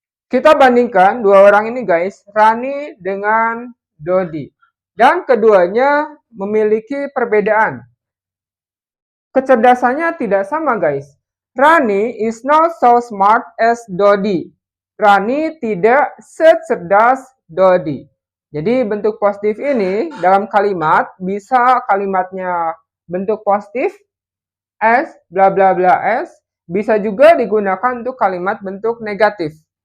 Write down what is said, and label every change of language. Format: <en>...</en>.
<id>Kita bandingkan dua orang ini guys, Rani dengan Dodi. Dan keduanya memiliki perbedaan. Kecerdasannya tidak sama guys.</id> <en>Rani is not so smart as Dodi.</en> <id>Rani tidak secerdas Dodi. Jadi bentuk positif ini dalam kalimat bisa kalimatnya bentuk positif as, bla bla bla as, bisa juga digunakan untuk kalimat bentuk negatif.</id>